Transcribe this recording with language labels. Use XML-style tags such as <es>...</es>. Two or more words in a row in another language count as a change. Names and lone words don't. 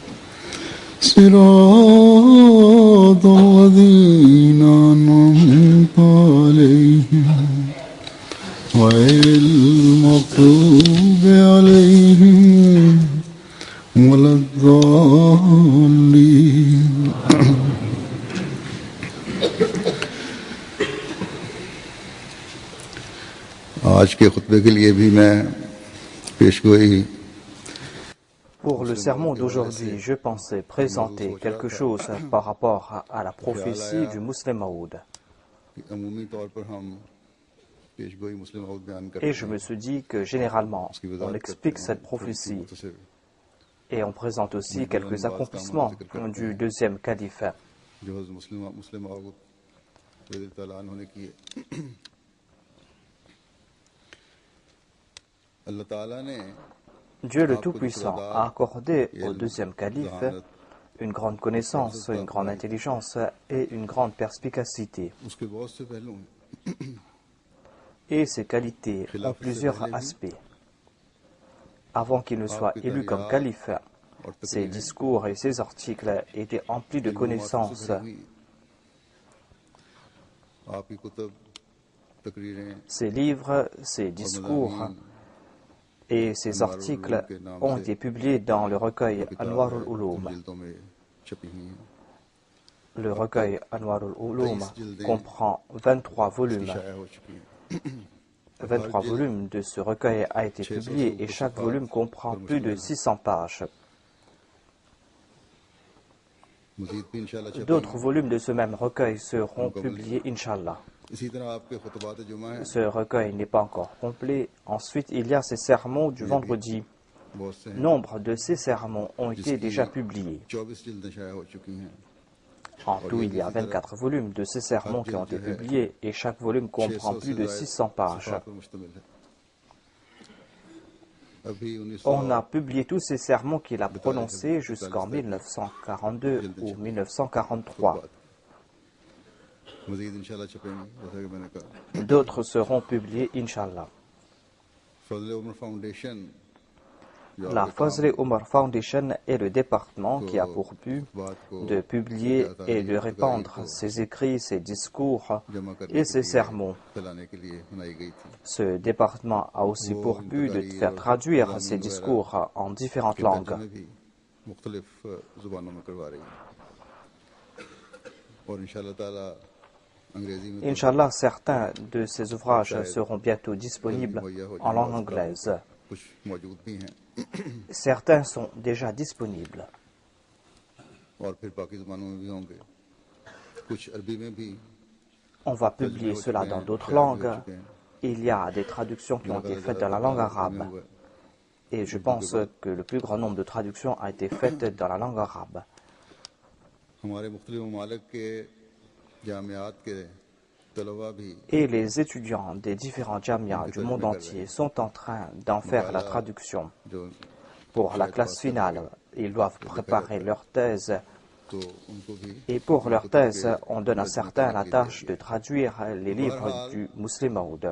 <ar>صراط الذين أنعمت عليهم غير المغضوب عليهم ولا الضالين</ar> <ur>آج کے خطبے کے لیے بھی میں پیشگوئی</ur> <fr>Pour le sermon d'aujourd'hui, je pensais présenter quelque chose par rapport à la prophétie du Muslim Maud.</fr> <ur>عمومی طور پر ہم پیشگوئی مسلم عود بیان کرتے</ur> <fr>Et je me suis dit que généralement, on explique cette prophétie et on présente aussi quelques accomplissements du deuxième calife.</fr> <ur>جو مسلم عود</ur> <ar>رضي الله تعالى عنه</ar> <ur>نے کیے اللہ تعالیٰ نے</ur> <fr>Dieu le Tout-Puissant a accordé au deuxième calife une grande connaissance, une grande intelligence et une grande perspicacité.</fr> <ur>اس کے بہت سے پہلو ہیں</ur> <fr>Et ces qualités ont plusieurs aspects. Avant qu'il ne soit élu comme calife, ses discours et ses articles étaient emplis de connaissances.</fr> <ur>آپ کی کتب تقریریں</ur> <fr>Ses livres, ses discours et ses articles ont été publiés dans le recueil Anwar al-Ulum.</fr> <ur>جلدوں میں چھپی ہوئی ہیں</ur> <fr>Le recueil Anwar al-Ulum comprend 23 volumes.</fr> <ur>شائع ہو چکی ہیں</ur> <fr>23 volumes de ce recueil a été publié et chaque volume comprend plus de 600 pages.</fr> <ur>مزید بھی ان شاء اللہ چھپیں گے</ur> <fr>D'autres volumes de ce même recueil seront publiés, Inch'Allah.</fr> <ur>اسی طرح آپ کے خطبات جمعہ ہیں</ur> <fr>Ce recueil n'est pas encore complet. Ensuite, il y a ces sermons du vendredi.</fr> <ur>بہت سے ہیں</ur> <fr>Nombre de ces sermons ont été déjà publiés.</fr> <ur>24 جلدیں شائع ہو چکی ہیں</ur> <fr>En tout, il y a 24 volumes de ces sermons qui ont été publiés et chaque volume comprend plus de 600 pages.</fr> <ur>صفحات پر مشتمل ہے ابھی 1900</ur> <fr>On a publié tous ces sermons qu'il a prononcés jusqu'en 1942 ou 1943.</fr> <ur>مزید ان شاء اللہ چھپیں گے جیسا کہ میں نے کہا</ur> <fr>D'autres seront publiés, Inch'Allah.</fr> <ur>فضل عمر فاؤنڈیشن جو</ur> <fr>La</fr> <ur>آپ کے کام</ur> <fr>Fazl Omar Foundation est le département qui a pour but</fr> <ur>بات کو</ur> <fr>de publier et de répandre ses écrits, ses discours</fr> <ur>جمع کرنے</ur> <fr>et</fr> <ur>के</ur> <fr>ses</fr> <ur>लिए</ur> <fr>sermons.</fr> <ur>پھیلانے کے لیے بنائی گئی تھی</ur> <fr>Ce département a aussi pour but de faire traduire ces discours en différentes langues.</fr> <ur>ترجمے بھی مختلف زبانوں میں کروا رہی ہے اور</ur> <ar>إن شاء الله تعالى</ar> <ur>انگریزی میں</ur> <fr>Inch'Allah, certains de ces ouvrages seront bientôt disponibles en langue anglaise.</fr> <ur>کچھ موجود بھی ہیں</ur> <fr>Certains sont déjà disponibles.</fr> <ur>اور پھر باقی زبانوں میں بھی ہوں گے کچھ عربی میں بھی</ur> <fr>On va publier cela dans d'autres langues. Il y a des traductions qui ont été faites dans la langue arabe. Et je pense que le plus grand nombre de traductions a été fait dans la langue arabe.</fr> <ur>ہمارے مختلف ممالک کے جامعات کے طلبہ بھی</ur> <fr>Et les étudiants des différents jamias du monde entier sont en train d'en faire la traduction.</fr> <ur>जो</ur> <fr>Pour la classe finale, ils doivent préparer leur thèse.</fr> <ur>تو ان کو بھی</ur> <fr>Et pour leur thèse, on donne à certains la tâche de traduire les livres du Muslim Maud.</fr>